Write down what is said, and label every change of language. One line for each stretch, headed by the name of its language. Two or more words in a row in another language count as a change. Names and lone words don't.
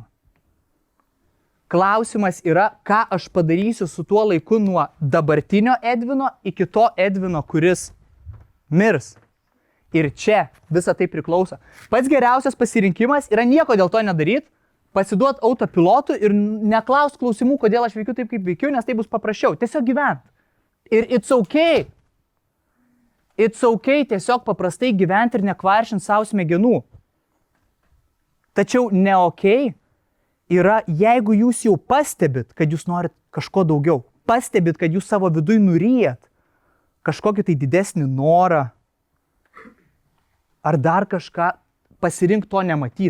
Lithuanian: Klausimas yra, ką aš padarysiu su tuo laiku nuo dabartinio Edvino iki to Edvino, kuris mirs. Ir čia visa tai priklauso. Pats geriausias pasirinkimas yra nieko dėl to nedaryti, pasiduot autopilotų ir neklaust klausimų, kodėl aš veikiu taip, kaip veikiu, nes tai bus paprasčiau. Tiesiog gyvent. Ir
English: it's okay. It's okay
Lithuanian: tiesiog paprastai gyventi ir nekvaršint savo smegenų. Tačiau ne okay yra, jeigu jūs jau pastebit, kad jūs norit kažko daugiau. Pastebit, kad jūs savo viduj nuryjat kažkokį tai didesnį norą ar dar kažką, pasirink to nematyt.